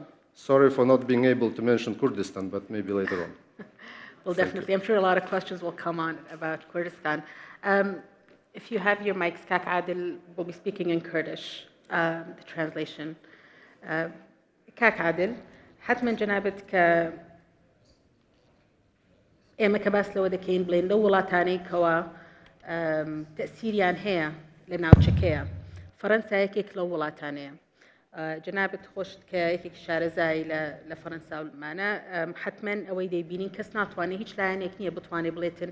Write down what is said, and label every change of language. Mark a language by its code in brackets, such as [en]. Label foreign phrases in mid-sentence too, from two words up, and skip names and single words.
[en] Sorry for not being able to mention Kurdistan, but maybe later on. Well, definitely. I'm sure a lot of questions will come on about Kurdistan. If you have your mics, Kak Adil will be speaking in Kurdish, the translation. Kak Adil, [ar] حتما جنابتك [ckb] ئێمە کە باس لەوە دەکەین بڵێن لەو وڵاتانەی کەوا تەسیریان هەیە لە ناوچەکەیە فەرەنسا یەکێک لەو وڵاتانەیە جنابت خۆشت کە یەکێک شارەزای لە فەرەنسا و لمانە حتما ئەوەی دەیبینین کەس ناتوانێت هیچ لایەنێک نییە بتوانێت بڵێتن